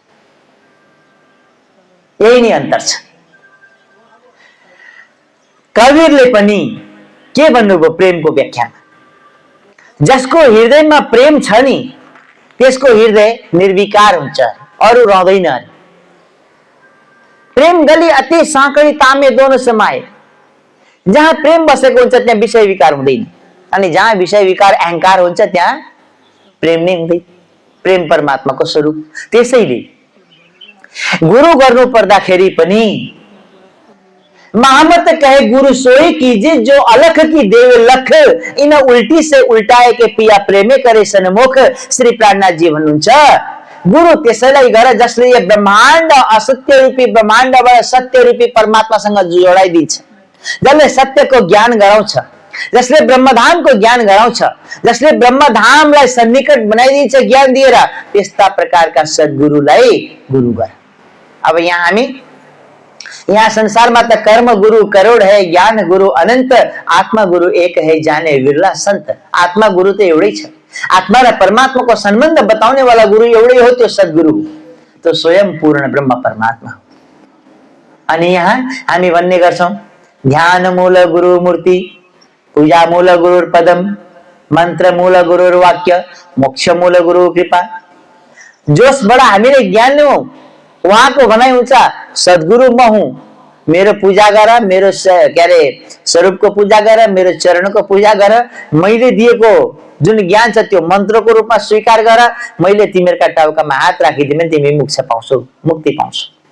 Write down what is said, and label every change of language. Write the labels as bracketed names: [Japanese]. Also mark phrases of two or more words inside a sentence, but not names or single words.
[Nepali] यही नै अन्तर छ। कबीरले पनि के भन्नुभयो प्रेमको व्याख्यामा? जसको हृदयमा प्रेम छ नि त्यसको हृदय निर्विकार हुन्छ, अरू रहँदैन। [Hindi] प्रेम गली अति साँकडी तामे दोनों समाए। [Nepali] जहाँ प्रेम बसेको हुन्छ त्यहाँ विषय विकार हुँदैन, अनि जहाँ विषय विकार अहंकार हुन्छ त्यहाँ प्रेम नै हुँदैन। प्रेम परमात्माको स्वरूप। त्यसैले गुरु गर्नु पर्दाखेरि पनि [Hindi] महामत कहे गुरु सोई कीजिए जो अलख की देव लख, इन उल्टी से उल्टाए के पिया प्रेमे करे सन्मुख। [Nepali] श्री प्राणनाथ जी भन्नुहुन्छ गुरु त्यसैलाई गर जसले यो ब्रह्माण्ड असत्य रूपी ब्रह्माण्डबाट सत्य रूपी परमात्मासँग जोडाइदिन्छ, जसले सत्यको ज्ञान गराउँछ, जसले ब्रह्मधामको ज्ञान गराउँछ, जसले ब्रह्मधामलाई सन्निकट बनाइदिन्छ ज्ञान दिएर, त्यस्ता प्रकारका सद्गुरुलाई गुरु गर। अब यहाँ संसारमा त [Hindi] कर्म गुरु करोड है, ज्ञान गुरु अनंत, आत्मा गुरु एक है जाने विरला संत। [Nepali] आत्मा गुरु त एउटै छ। आत्मा र परमात्माको सम्बन्ध बताउने वाला गुरु एउटै हो, त्यो सद्गुरु, त्यो स्वयं पूर्ण ब्रह्म परमात्मा हो। अनि यहाँ हामी भन्ने गर्छौं [Sanskrit] ध्यान मूल गुरु मूर्ति, पूजा मूल गुरु पदम, मंत्र मूल गुरु वाक्य, मोक्ष मूल गुरु कृपा। [Nepali] जोसबाट हामीले ज्ञान लियौं उहाँको भनाइ हुन्छ सद्गुरु म हुँ, मेरो पूजा गर, मेरो के अरे स्वरूपको पूजा गर, मेरो चरणको पूजा गर, मैले दिएको जुन ज्ञान छ त्यो मन्त्रको रूपमा स्वीकार गर, मैले तिमीहरूका टाउकामा हात राखिदिए तिमी मोक्ष पाउँछौ, मुक्ति पाउँछौ।